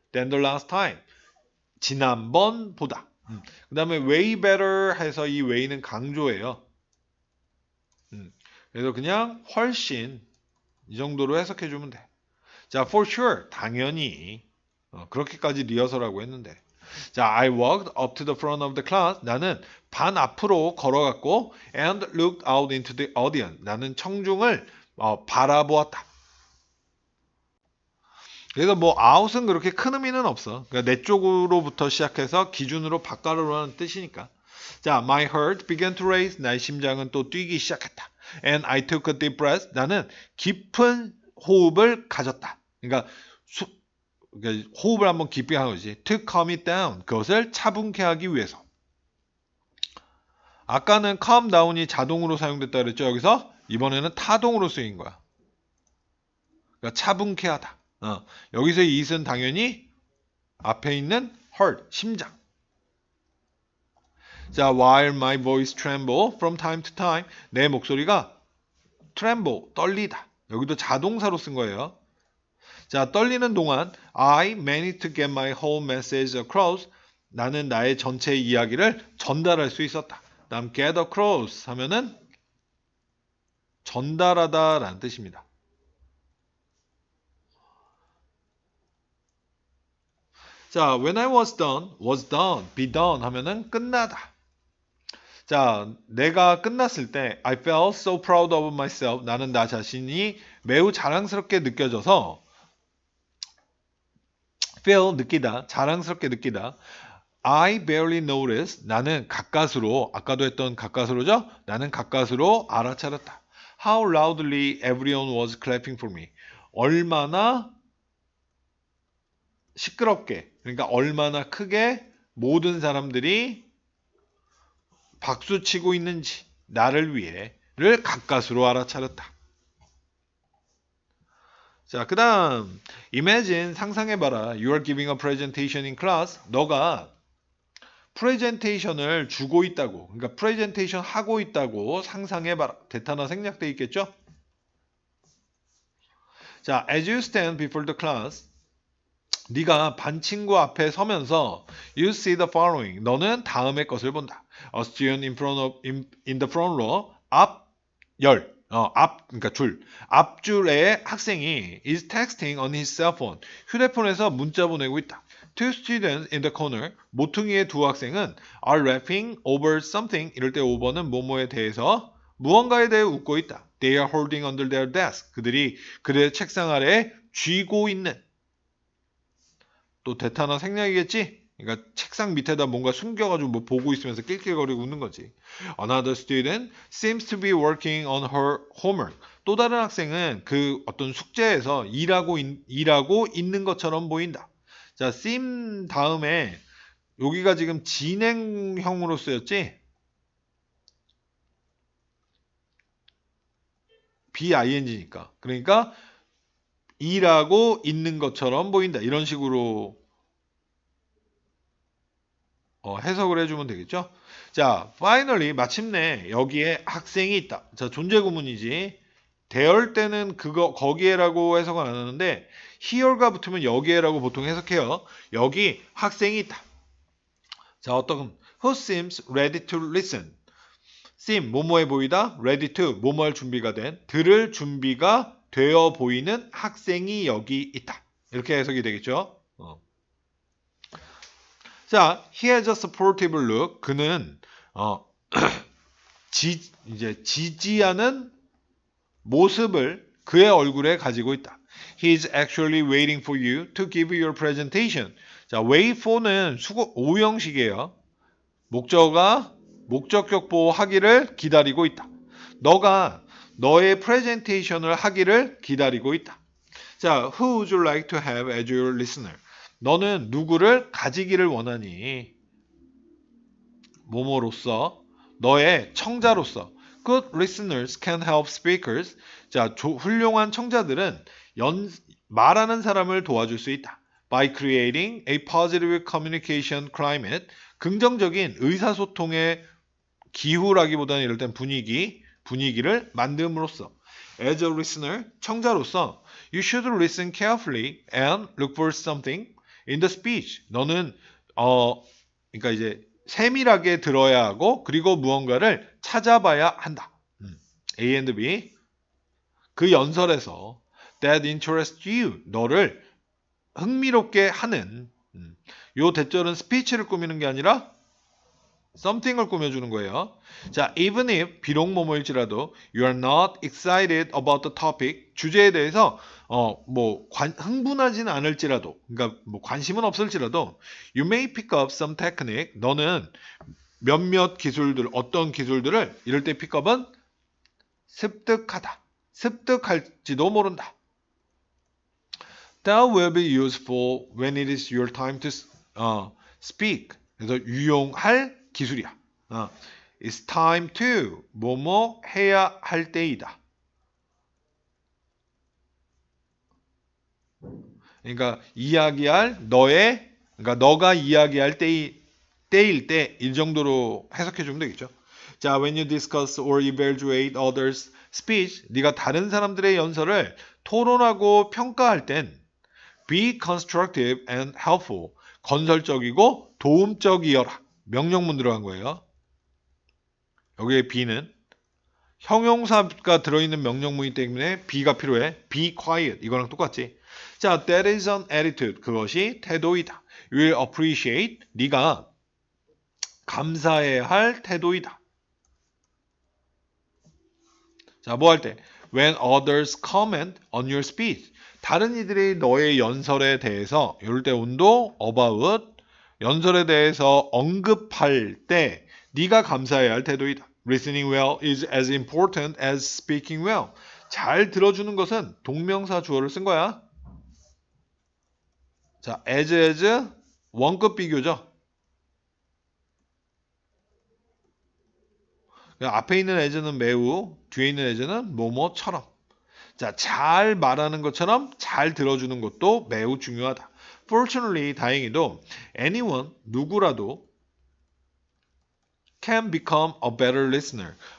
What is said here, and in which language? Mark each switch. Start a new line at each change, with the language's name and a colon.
English: Than the last time.
Korean: 지난번보다. 그 다음에 way better 해서 이 way는 강조예요. 그래서 그냥 훨씬 이 정도로 해석해주면 돼. 자,
English: for sure.
Korean: 당연히. 그렇게까지 리허설하고 했는데.
English: 자, I walked up to the front of the class.
Korean: 나는 반 앞으로 걸어갔고
English: and looked out into the audience.
Korean: 나는 청중을 바라보았다. 그래서 뭐 out은 그렇게 큰 의미는 없어. 그러니까 내 쪽으로부터 시작해서 기준으로 바깥으로라는 뜻이니까.
English: 자, my heart began to race.
Korean: 나의 심장은 또 뛰기 시작했다.
English: And I took a deep breath.
Korean: 나는 깊은 호흡을 가졌다. 그러니까 호흡을 한번 깊게 하는 거지.
English: To calm it down.
Korean: 그것을 차분케 하기 위해서. 아까는 calm down이 자동으로 사용됐다 그랬죠. 여기서 이번에는 타동으로 쓰인 거야. 그러니까 차분케 하다. 여기서의 it은 당연히 앞에 있는 heart, 심장.
English: 자, while my voice tremble from time to time.
Korean: 내 목소리가 tremble, 떨리다. 여기도 자동사로 쓴 거예요.
English: 자,
Korean: 떨리는 동안
English: I managed to get my whole message across.
Korean: 나는 나의 전체 이야기를 전달할 수 있었다. 다음 get across 하면은 전달하다 라는 뜻입니다.
English: 자, when I was done, be done
Korean: 하면은 끝나다.
English: 자,
Korean: 내가 끝났을 때
English: I felt so proud of myself.
Korean: 나는 나 자신이 매우 자랑스럽게 느껴져서 feel 느끼다, 자랑스럽게 느끼다.
English: I barely noticed.
Korean: 나는 가까스로, 아까도 했던 가까스로죠? 나는 가까스로 알아차렸다.
English: How loudly everyone was clapping for me.
Korean: 얼마나 시끄럽게, 그러니까 얼마나 크게 모든 사람들이 박수치고 있는지 나를 위해를 가까스로 알아차렸다. 자, 그 다음 imagine, 상상해봐라.
English: You are giving a presentation in class.
Korean: 너가 프레젠테이션을 주고 있다고, 그러니까 프레젠테이션 하고 있다고 상상해봐라. 대타나 생략돼 있겠죠?
English: 자, as you stand before the class,
Korean: 네가 반 친구 앞에 서면서
English: you see the following.
Korean: 너는 다음의 것을 본다.
English: A student in the front row,
Korean: 그러니까 앞줄에 학생이
English: is texting on his cell phone.
Korean: 휴대폰에서 문자 보내고 있다.
English: Two students in the corner,
Korean: 모퉁이의 두 학생은
English: are laughing over something.
Korean: 이럴 때 over는 뭐뭐에 대해서 무언가에 대해 웃고 있다.
English: They are holding under their desk.
Korean: 그들이 그들의 책상 아래에 쥐고 있는. 또 대타나 생략이겠지? 그러니까 책상 밑에다 뭔가 숨겨가지고 뭐 보고 있으면서 낄낄거리고 웃는 거지.
English: Another student seems to be working on her homework.
Korean: 또 다른 학생은 그 어떤 숙제에서 일하고 있는 것처럼 보인다. 자, seem 다음에 여기가 지금 진행형으로 쓰였지? BING니까. 그러니까 일하고 있는 것처럼 보인다. 이런 식으로 해석을 해주면 되겠죠? 자, finally, 마침내 여기에 학생이 있다. 자, 존재 구문이지. 대열 때는 거기에라고 해석은 안 하는데, here가 붙으면 여기에라고 보통 해석해요. 여기 학생이 있다.
English: 자, who seems ready to listen.
Korean: seem, 뭐뭐해 보이다. ready to, 뭐뭐 할 준비가 된. 들을 준비가 되어 보이는 학생이 여기 있다. 이렇게 해석이 되겠죠?
English: 자, he has a supportive look.
Korean: 그는 이제 지지하는 모습을 그의 얼굴에 가지고 있다.
English: He is actually waiting for you to give your presentation.
Korean: 자, wait for는 오형식이에요. 목적격 보호하기를 기다리고 있다. 너가 너의 프레젠테이션을 하기를 기다리고 있다.
English: 자, who would you like to have as your listener?
Korean: 너는 누구를 가지기를 원하니? 뭐뭐로서, 너의 청자로서.
English: Good listeners can help speakers.
Korean: 자, 훌륭한 청자들은 말하는 사람을 도와줄 수 있다.
English: By creating a positive communication climate.
Korean: 긍정적인 의사소통의 기후라기보다는 이럴 땐 분위기를 만듦으로써.
English: As a listener,
Korean: 청자로서,
English: you should listen carefully and look for something in the speech.
Korean: 너는 그러니까 이제 세밀하게 들어야 하고 그리고 무언가를 찾아봐야 한다. A and B. 그 연설에서
English: that interests you.
Korean: 너를 흥미롭게 하는 요 대절은 스피치를 꾸미는 게 아니라 something을 꾸며주는 거예요. 자,
English: even if
Korean: 비록 뭐뭐일지라도
English: you are not excited about the topic
Korean: 주제에 대해서 흥분하지는 않을지라도 그러니까 뭐 관심은 없을지라도
English: you may pick up some technique
Korean: 너는 몇몇 기술들 어떤 기술들을 이럴 때 픽업은 습득하다. 습득할지도 모른다.
English: That will be useful when it is your time to speak.
Korean: 그래서 유용할 기술이야. It's time to 뭐뭐 해야 할 때이다. 그러니까 이야기할 그러니까 너가 이야기할 때일 때 이 정도로 해석해 주면 되겠죠.
English: 자, when you discuss or evaluate others' speech,
Korean: 네가 다른 사람들의 연설을 토론하고 평가할 땐
English: be constructive and helpful.
Korean: 건설적이고 도움적이어라. 명령문 들어간 거예요. 여기에 be는 형용사가 들어있는 명령문이기 때문에 be가 필요해.
English: be quiet.
Korean: 이거랑 똑같지.
English: 자, that is an attitude.
Korean: 그것이 태도이다.
English: You will appreciate.
Korean: 네가 감사해야 할 태도이다. 자, 뭐 할 때?
English: When others comment on your speech.
Korean: 다른 이들이 너의 연설에 대해서 이럴 때 온도 about 연설에 대해서 언급할 때 네가 감사해야 할 태도이다.
English: Listening well is as important as speaking well.
Korean: 잘 들어주는 것은 동명사 주어를 쓴 거야. 자, as 원급 비교죠. 앞에 있는 as는 매우, 뒤에 있는 as는 뭐뭐처럼. 자, 잘 말하는 것처럼 잘 들어주는 것도 매우 중요하다.
English: Fortunately,
Korean: 다행히도
English: anyone,
Korean: 누구라도
English: can become a better listener.